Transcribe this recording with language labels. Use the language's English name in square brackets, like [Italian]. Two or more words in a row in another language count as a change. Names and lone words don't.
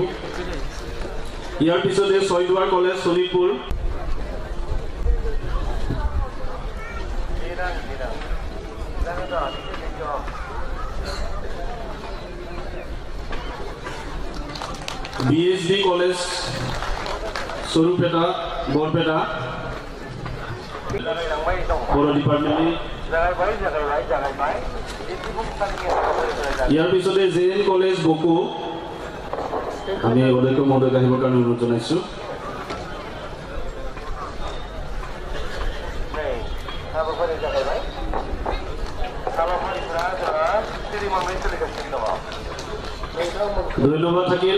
[Assamese] ইয়াৰ পিছতে ছয়দুৱাৰ কলেজ শোণিতপুৰ BSD কলেজ সৰুপেটা বৰপেটা [Bodo] बर' डिपार्टमेन्टनि [Assamese] ইয়াৰ পিছতে JN কলেজ বকো আমি অধ্যক্ষ মহোদয়ক আহিবৰ কাৰণে অনুৰোধ জনাইছোঁ। ধন্যবাদ থাকিল।